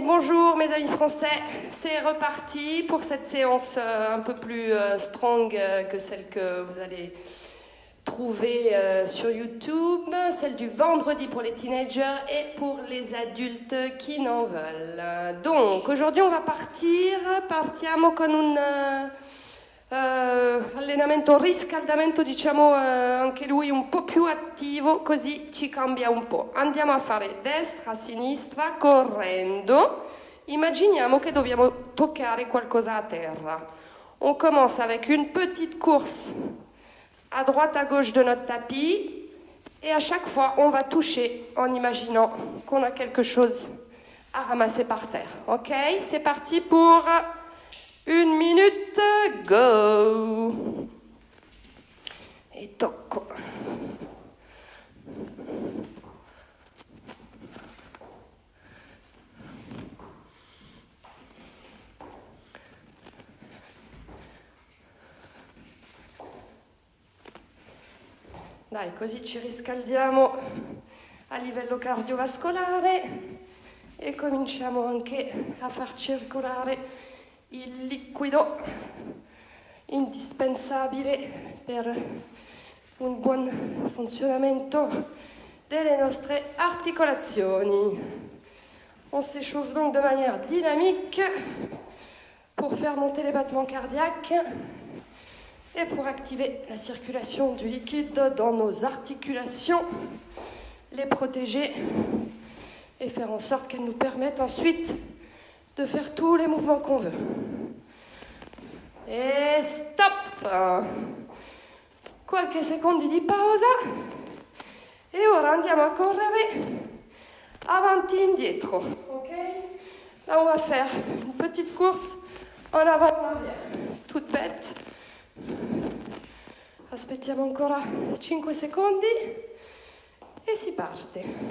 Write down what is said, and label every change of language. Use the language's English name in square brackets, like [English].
[French] Bonjour mes amis français. C'est reparti pour cette séance un peu plus strong que celle que vous allez trouver sur YouTube, celle du vendredi pour les teenagers et pour les adultes qui n'en veulent. Donc aujourd'hui on va [Italian] partiamo con un allenamento, riscaldamento diciamo anche lui un po' più attivo, così ci cambia un po'. Andiamo a fare destra, sinistra, correndo. Immaginiamo che dobbiamo toccare qualcosa a terra. [French] On commence avec une petite course à droite, à gauche de notre tapis. Et à chaque fois, on va toucher en imaginant qu'on a quelque chose à ramasser par terre. Ok? C'est parti pour 1 minute, go! [Italian] E tocco. Dai, così ci riscaldiamo a livello cardiovascolare e cominciamo anche a far circolare il liquido indispensabile per un buon funzionamento delle nostre articolazioni. On s'échauffe donc de manière dynamique pour faire monter les battements cardiaques et pour activer la circulation du liquide dans nos articulations, les protéger et faire en sorte qu'elles nous permettent ensuite de faire tous les mouvements qu'on veut. E stop! Qualche secondo di pausa e ora andiamo a correre avanti e indietro. Ok? [French] Là on va faire une petite course en avant et en arrière. Toute bête. [Italian] Aspettiamo ancora 5 secondi e si parte.